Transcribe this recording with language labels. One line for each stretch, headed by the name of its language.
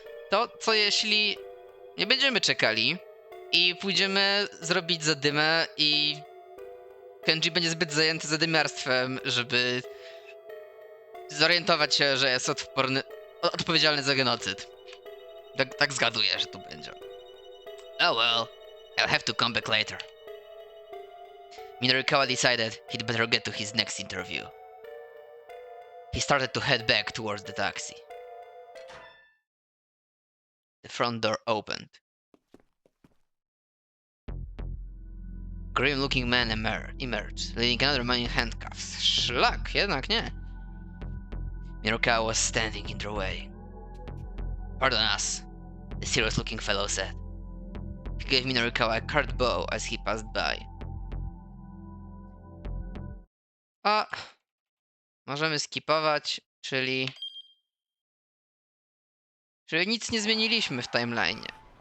Polish: To co jeśli nie będziemy czekali i pójdziemy zrobić zadymę i Kenji będzie zbyt zajęty zadymiarstwem, żeby zorientować się, że jest odpowiedzialny za genocyd. Tak zgaduję, że tu będzie.
English: Oh well, I'll have to come back later. Minorikawa decided he'd better get to his next interview. He started to head back towards the taxi. The front door opened. Grim-looking man emerged, leading another man in handcuffs.
Polish: Szlak, jednak nie.
English: Minorikawa was standing in their way. Pardon us, the serious-looking fellow said. He gave Minorikawa a card bow as he passed by.
Polish: A możemy skipować, czyli nic nie zmieniliśmy w timeline'ie.